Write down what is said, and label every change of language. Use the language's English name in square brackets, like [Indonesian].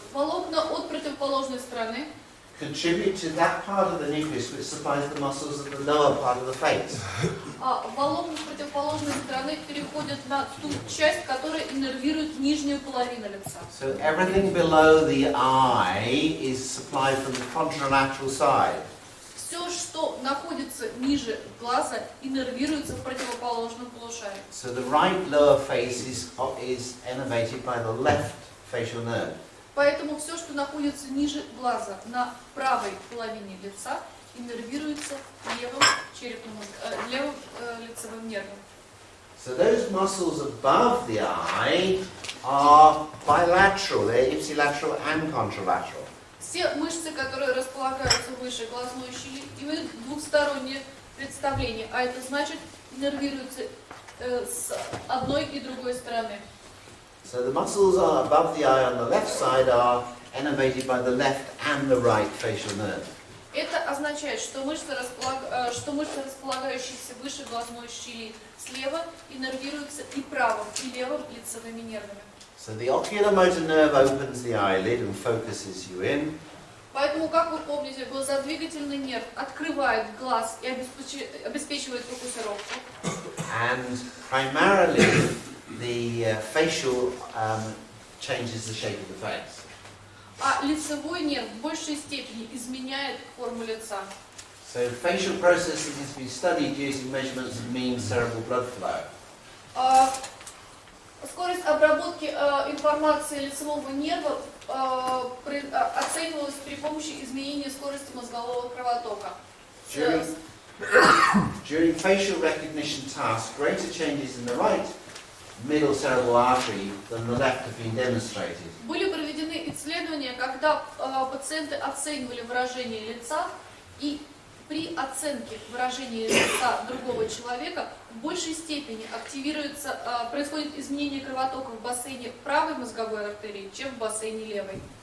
[Russian] Волокна от противоположной стороны [English] contribute to that part of the nucleus which supplies the muscles of the lower part of the face. [Russian] волокна с противоположной стороны переходят на ту часть, которая иннервирует нижнюю половину лица. [English] So everything below the eye is supplied from the contralateral side. [Russian] Все, что находится ниже глаза, иннервируется в противоположном полушарии. [English] So the right lower face is innervated by the left facial nerve. [Russian] Поэтому все, что находится ниже глаза, на правой половине лица, иннервируется левым лицевым нервом. [English] So those muscles above the eye are bilateral, they're ipsilateral and contralateral. [Russian] Все мышцы, которые располагаются выше глазной щели, имеют двухстороннее представление, а это значит, иннервируются с одной и другой стороны. [English] So the muscles are above the eye on the left side are innervated by the left and the right facial nerve. [Russian] Это означает, что мышцы, располагающиеся выше глазной щели слева, иннервируются и правым, и левым лицевыми нервами. [English] So the oculomotor nerve opens the eyelid and focuses you in. [Russian] Поэтому, как вы помните, глазодвигательный нерв открывает глаз и обеспечивает фокусировку. [English] And primarily the facial changes the shape of the face. [Russian] А лицевой нерв в большей степени изменяет форму лица. [English] So facial processing has been studied using measurements of mean cerebral blood flow. [Russian] Скорость обработки информации лицевого нерва оценивалась при помощи изменения скорости мозгового кровотока. [English] During facial recognition tasks, greater changes in the right middle cerebral artery than the left have been demonstrated. [Russian] Были проведены исследования, когда пациенты оценивали выражение лица, и при оценке выражения лица другого человека в большей степени происходит изменение кровотока в бассейне правой мозговой артерии, чем в бассейне левой.